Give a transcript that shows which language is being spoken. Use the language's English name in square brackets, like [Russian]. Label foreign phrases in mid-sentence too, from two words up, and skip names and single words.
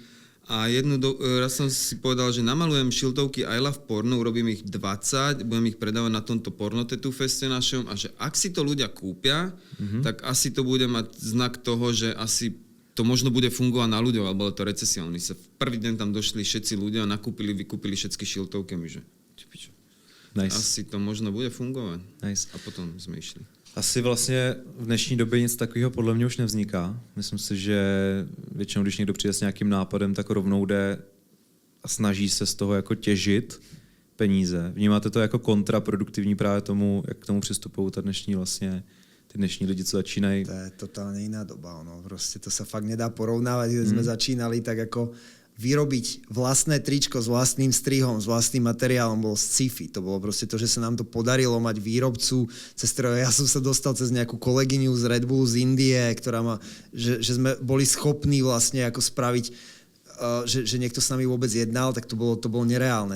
[Slovak] A raz som si povedal, že namalujem šiltovky [English] I love porno, [Slovak] urobím ich 20, budem ich predávať na tomto porno tattoo feste našom a že ak si to ľudia kúpia, tak asi to bude mať znak toho, že asi to možno bude fungovať na ľuďoch, alebo to recesia. Oni sa v prvý deň tam došli všetci ľudia a vykúpili všetky šiltovky, že nice. Asi to možno bude fungovať. Nice. A potom sme išli. [Czech] Asi vlastně v dnešní době nic takového podle mě už nevzniká. Myslím si, že většinou, když někdo přijde s nějakým nápadem, tak rovnou jde a snaží se z toho jako těžit peníze. Vnímáte to jako kontraproduktivní právě tomu, jak k tomu přistupují ty dnešní lidi, co začínají? [Slovak] To je totálne iná doba. Proste to sa fakt nedá porovnávať. Keď sme začínali, tak ako vyrobiť vlastné tričko s vlastným strihom, s vlastným materiálom bolo sci-fi. To bolo proste to, že sa nám to podarilo mať výrobcu, cez ktorého ja som sa dostal cez nejakú kolegyňu z Red Bullu z Indie, ktorá že sme boli schopní vlastne ako spraviť, že niekto s nami vôbec jednal, tak to bolo nereálne.